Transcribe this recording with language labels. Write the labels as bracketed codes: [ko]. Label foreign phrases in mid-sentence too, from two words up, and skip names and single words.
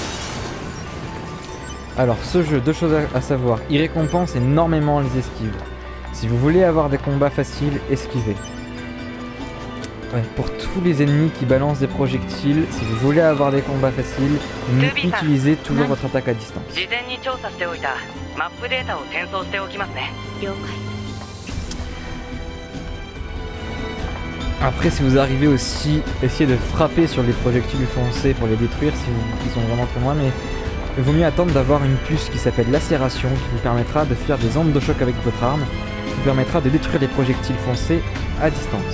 [fr] Alors, ce jeu, deux choses à savoir. Il récompense énormément les esquives. Si vous voulez avoir des combats faciles, esquivez. Ouais, pour tous les ennemis qui balancent des projectiles, si vous voulez avoir des combats faciles, utilisez toujours votre attaque à distance. [ja] 事前に調査しておいたマップデータを転送しておきますね。了解。 [fr] Après, si vous arrivez aussi, essayez de frapper sur les projectiles foncés pour les détruire ils sont vraiment très loin, mais il vaut mieux attendre d'avoir une puce qui s'appelle lacération qui vous permettra de faire des ondes de choc avec votre arme, qui vous permettra de détruire les projectiles foncés à distance.